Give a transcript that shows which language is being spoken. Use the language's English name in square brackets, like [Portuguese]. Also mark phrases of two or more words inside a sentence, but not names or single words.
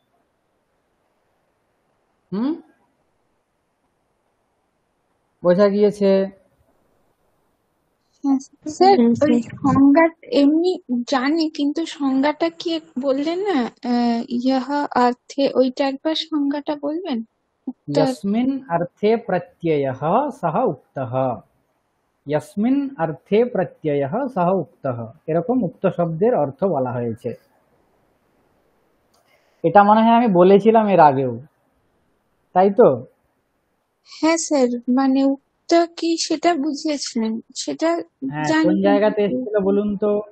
[Bangla] বোঝা গিয়েছে? স্যার হ্যাঁ ওই স্যার। সংজ্ঞা এমনি জানি, কিন্তু সংজ্ঞাটা কি বললেন না? ইহা অর্থে, ওইটা একবার সংজ্ঞাটা বলবেন? উক্ত [Sanskrit] यस्मिन् अर्थे प्रत्ययः सः उक्तः। यस्मिन् अर्थे प्रत्ययः सः उक्तः, [Bangla] এরকম উক্ত শব্দের অর্থ বলা হয়েছে। এটা মনে হয় আমি বলেছিলাম এর আগেও, তাই তো? হ্যাঁ স্যার, মানে উক্ত কি সেটা বুঝিয়েছিলেন, সেটা হ্যাঁ, জানি কোন জায়গাতে কিন্তু এসেছিল বলুন তো?